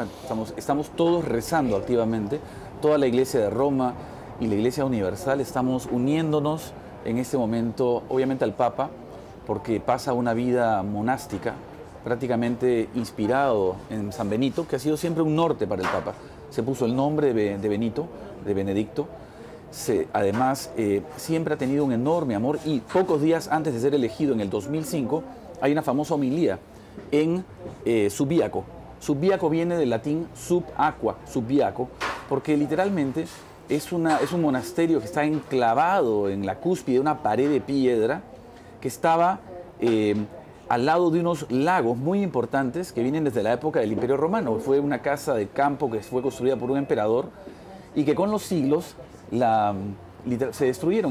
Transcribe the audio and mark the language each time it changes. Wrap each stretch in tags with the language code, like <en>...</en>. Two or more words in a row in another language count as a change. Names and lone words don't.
<es>Estamos todos rezando activamente, toda la Iglesia de Roma y la Iglesia Universal, estamos uniéndonos en este momento, obviamente al Papa, porque pasa una vida monástica, prácticamente inspirado en San Benito, que ha sido siempre un norte para el Papa. Se puso el nombre de Benito, de Benedicto, además siempre ha tenido un enorme amor y pocos días antes de ser elegido en el 2005 hay una famosa homilía en Subiaco. Subiaco viene del latín</es> <la>sub aqua,</la> <es>Subiaco, porque literalmente es un monasterio que está enclavado en la cúspide de una pared de piedra que estaba al lado de unos lagos muy importantes que vienen desde la época del Imperio Romano. Fue una casa de campo que fue construida por un emperador y que con los siglos se destruyeron.</es>